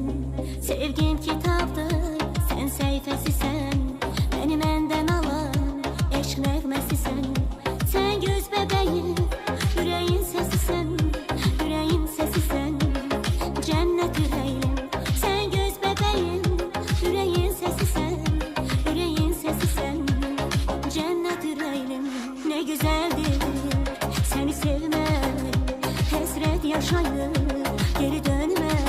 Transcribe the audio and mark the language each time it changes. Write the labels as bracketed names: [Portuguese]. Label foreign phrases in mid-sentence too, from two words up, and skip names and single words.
[Azerbaijani] Sevgim kitapdır, sen seyfesisən, məni məndən alan eşq nəğməsisən. Sen göz bəbəyim, ürəyin səsisən, ürəyin səsisən, cənnət ürəyim. Sen göz bəbəyim, ürəyin səsisən, ürəyin səsisən, cənnət ürəyim. [Turkish] Ne güzeldir seni sevmek, hasret yaşayıp geri dönmek.